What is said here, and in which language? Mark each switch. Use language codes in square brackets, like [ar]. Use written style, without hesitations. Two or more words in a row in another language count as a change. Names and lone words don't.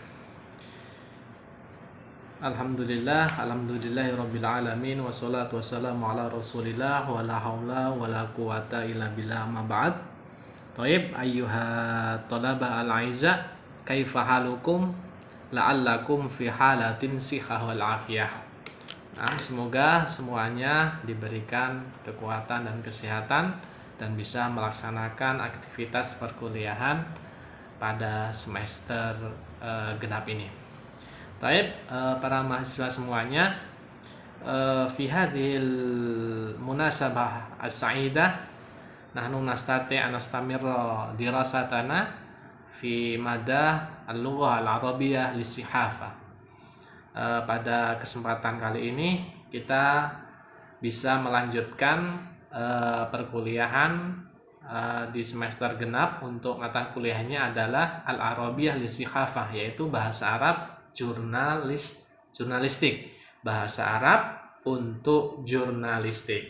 [ar] الحمد لله رب العالمين والصلاة والسلام على رسول الله ولا حول ولا قوة إلا بالله أما بعد. طيب أيها الطلبة الأعزاء كيف حالكم لعلكم في حالة صحة والعافية. [id] Nah, semoga semuanya diberikan kekuatan dan kesehatan dan bisa melaksanakan aktivitas perkuliahan pada semester genap ini. Taib, para mahasiswa semuanya, [ar] في هذه المناسبة السعيدة نحن نستطيع أن نستمر دراستنا في مادة اللغة العربية للصحافة. [id] Pada kesempatan kali ini kita bisa melanjutkan perkuliahan di semester genap untuk mata kuliahnya adalah [ar] العربية للصحافة, [id] yaitu bahasa Arab jurnalistik, bahasa Arab untuk jurnalistik.